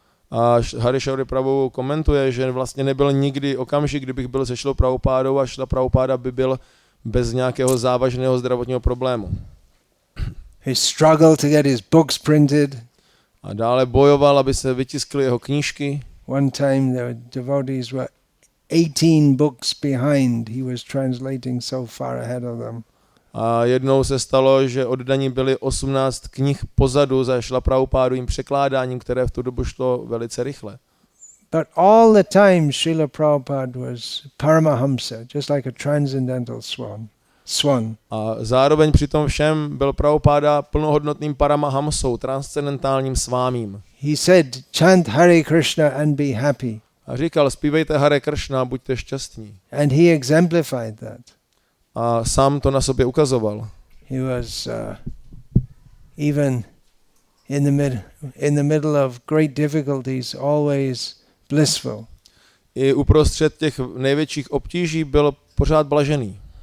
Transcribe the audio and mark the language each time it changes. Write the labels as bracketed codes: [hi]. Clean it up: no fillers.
[cs] A Hari Shari Prabhu komentuje, že vlastně nebyl nikdy okamžik, kdybych byl se Srilou Prabhupádou a Srila Prabhupada by byl bez nějakého závažného zdravotního problému. [en] He struggled to get his books printed. [cs] A dále bojoval, aby se vytiskly jeho knížky. [en] One time the devotees were 18 books behind. He was translating so far ahead of them. [cs] A jednou se stalo, že oddaní byli 18 knih pozadu za Srila Prabhupádovým překládáním, které v tu dobu šlo velice rychle. [en] But all the time Srila Prabhupada was Paramahamsa, just like a transcendental swan. [cs] A zároveň při tom všem byl Prabhupada plnohodnotným Paramahamsou, transcendentálním svámím. [en] He said, chant Hare Krishna and be happy. [cs] A říkal, zpívejte Hare Krishna a buďte šťastní. [en] And he exemplified that. [cs] A sám to na sobě ukazoval. [en] He was even in the middle of great difficulties always blissful. [cs] I uprostřed těch největších obtíží byl pořád blažený.